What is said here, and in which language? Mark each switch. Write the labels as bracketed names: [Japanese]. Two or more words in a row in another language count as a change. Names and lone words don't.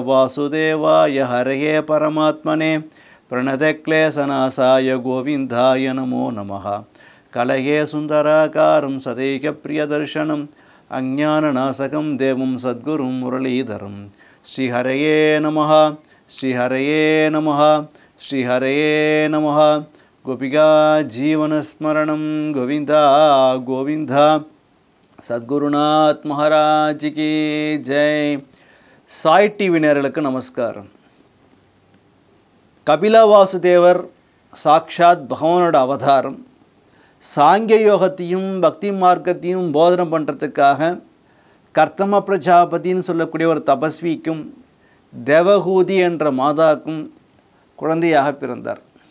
[Sanskrit] वासुदेवाय हरये परमात्मने प्रणतक्लेशनाशाय गोविन्दाय नमो नमः कलये सुन्दराकारं सदैक प्रियदर्शनम् अज्ञाननाशकं देवं सद्गुरुं मुरलीधरम् श्री हरये नमः श्री हरये नमः श्री हरये नमः गोपिका जीवन स्मरणं गोविन्द गोविन्द, [Hindi] सद्गुरुनाथ महाराज की जय. [Tamil] Sai TV நேயர்களுக்கு நமஸ்காரம். கபில வாசுதேவர் சாக்ஷாத் பகவானோட அவதாரம். சாங்கிய யோகத்தையும் பக்தி மார்க்கத்தையும் போதனை பண்ணுறதுக்காக கர்த்தம பிரஜாபதின்னு சொல்லக்கூடிய ஒரு தபஸ்விக்கும் தேவகூதி என்ற மாதாக்கும் குழந்தையாக பிறந்தார்.